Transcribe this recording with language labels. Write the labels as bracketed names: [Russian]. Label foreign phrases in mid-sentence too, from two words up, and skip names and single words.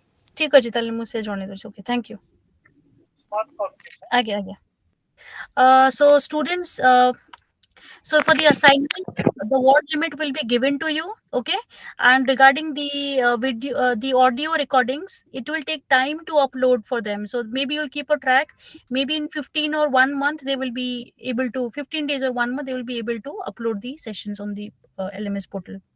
[Odia] ठीक ଅଛି ତାହେଲେ ମୁଁ ସେ ଜଣେଇ ଦଉଛି [English] okay thank you [Odia] ଆଜ୍ଞା ଆଜ୍ଞା [English] so students so for the assignment the word limit will be given to you okay and regarding the video the audio recordings it will take time to upload for them so maybe you'll keep a track maybe in 15 or 1 month they will be able to 15 days or 1 month they will be able to upload the sessions on the LMS portal.